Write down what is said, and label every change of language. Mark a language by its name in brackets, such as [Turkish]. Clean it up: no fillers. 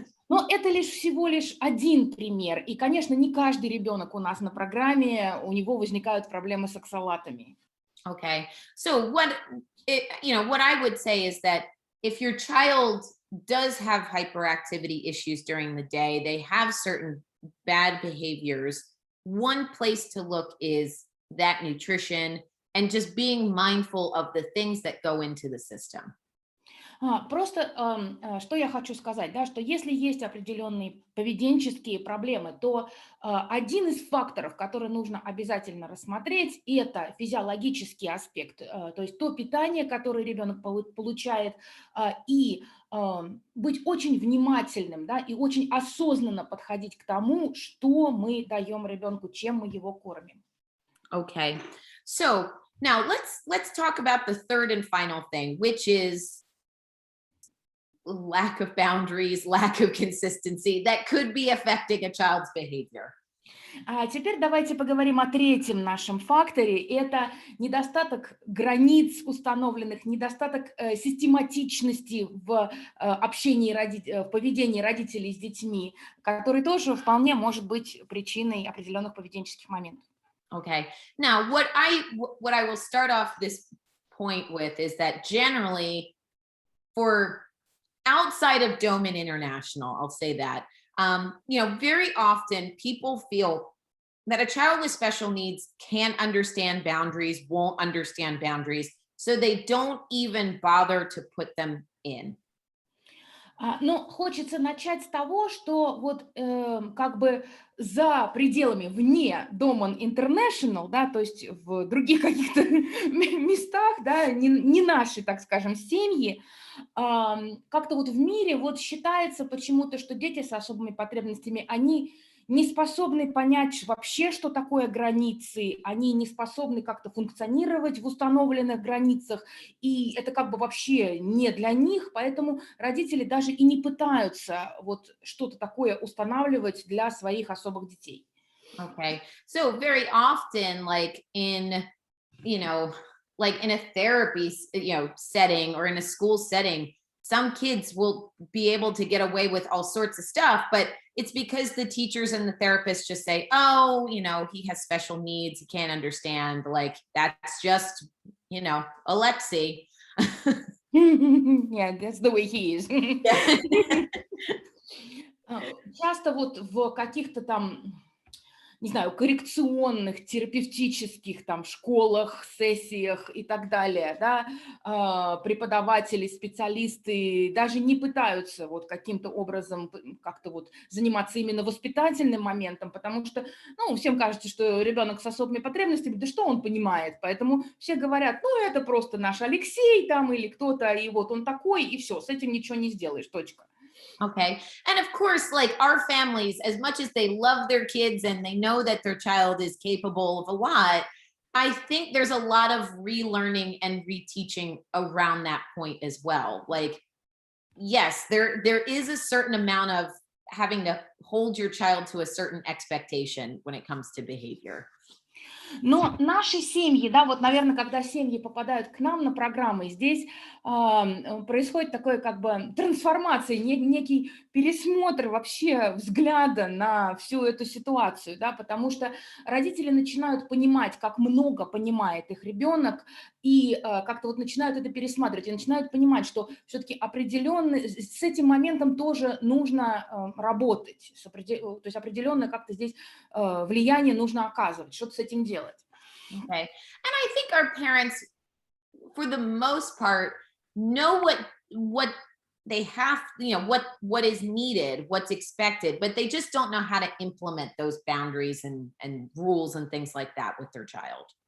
[Russian] Но это всего лишь один пример. И, конечно, не каждый ребенок у нас на программе, у него возникают проблемы с оксалатами. [English] Okay. So what I would say is that if your child does have hyperactivity issues during the day, they have certain bad behaviors, one place to look is that nutrition and just being mindful of the things that go into the system. [Russian] Просто что я хочу сказать, да, что если есть определенные поведенческие проблемы, то один из факторов, который нужно обязательно рассмотреть, это физиологический аспект, то есть то питание, которое ребенок получает, и быть очень внимательным, да, и очень осознанно подходить к тому, что мы даем ребенку, чем мы его кормим. [English] Okay. So now let's talk about the third and final thing, which is lack of boundaries, lack of consistency that could be affecting a child's behavior. [Russian] А теперь давайте поговорим о третьем нашем факторе. Это недостаток границ установленных, недостаток систематичности в общении, в поведении родителей с детьми, который тоже вполне может быть причиной определенных поведенческих моментов. [English] Okay. Now, what I will start off this point with is that generally, for outside of Doman International, I'll say that, very often people feel that a child with special needs can't understand boundaries, won't understand boundaries, so they don't even bother to put them in. [Russian] Ну, хочется начать с того, что вот как бы за пределами, вне Доман International, да, то есть в других каких-то местах, да, не наши, так скажем, семьи, как-то вот в мире вот считается почему-то, что дети с особыми потребностями, они не способны понять вообще, что такое границы, они не способны как-то функционировать в установленных границах, и это как бы вообще не для них, поэтому родители даже и не пытаются вот что-то такое устанавливать для своих особых детей. [English] Okay. So very often, like in, you know, like in a therapy, setting or in a school setting, some kids will be able to get away with all sorts of stuff, but it's because the teachers and the therapists just say, oh, he has special needs. He can't understand. Like that's just, Alexi. Yeah, that's the way he is. Yeah. [Russian] Часто вот в каких-то там, не знаю, коррекционных, терапевтических там школах, сессиях и так далее, да, преподаватели, специалисты даже не пытаются вот каким-то образом как-то вот заниматься именно воспитательным моментом, потому что, ну, всем кажется, что ребенок с особыми потребностями, да что он понимает, поэтому все говорят, ну, это просто наш Алексей там или кто-то, и вот он такой, и все, с этим ничего не сделаешь, точка. [English] Okay. And of course, like our families, as much as they love their kids and they know that their child is capable of a lot, I think there's a lot of relearning and reteaching around that point as well. Like, yes, there is a certain amount of having to hold your child to a certain expectation when it comes to behavior. [Russian] Но наши семьи, да, вот, наверное, когда семьи попадают к нам на программы, здесь происходит такой как бы трансформация, некий пересмотр вообще взгляда на всю эту ситуацию, да, потому что родители начинают понимать, как много понимает их ребенок, и как-то вот начинают это пересматривать, и начинают понимать, что все-таки определенно с этим моментом тоже нужно работать, то есть определенно как-то здесь влияние нужно оказывать, что-то с этим делать. [English] Okay. And I think our parents, for the most part, know what they have, what is needed, what's expected, but they just don't know how to implement those boundaries and rules and things like that with their child.